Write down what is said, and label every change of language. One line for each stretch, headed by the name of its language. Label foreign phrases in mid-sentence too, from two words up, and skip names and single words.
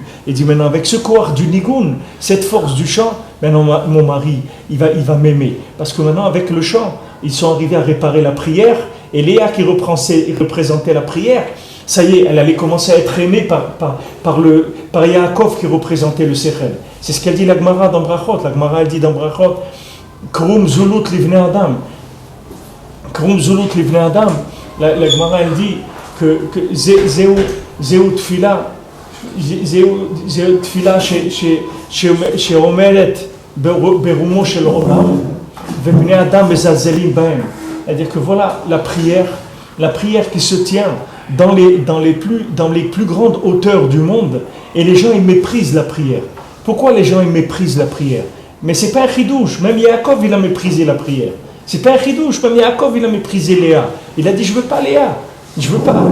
French: Il dit maintenant avec ce corps du nigoun, cette force du chant, maintenant mon mari il va m'aimer. Parce que maintenant avec le chant, ils sont arrivés à réparer la prière et Léa qui représentait la prière, ça y est, elle allait commencer à être aimée par Yaakov qui représentait le Sechel. C'est ce qu'elle dit la Gemara dans Brachot. La Gemara elle dit dans Brachot,
Hebrew: כרום זלות לבני אדם. כרום זלות לבני אדם.
French: La Gemara elle dit que
Hebrew: זו תפילה שאומרת ברומו של עולם ובני אדם מזלזלים בהם.
French: C'est-à-dire que voilà la prière qui se tient dans les plus grandes hauteurs du monde et les gens ils méprisent la prière. Pourquoi les gens ils méprisent la prière? Mais c'est pas un chidouche, même Yaakov il a méprisé la prière. C'est pas un chidouche, même Yaakov il a méprisé Léa. Il a dit je veux pas Léa, je veux pas.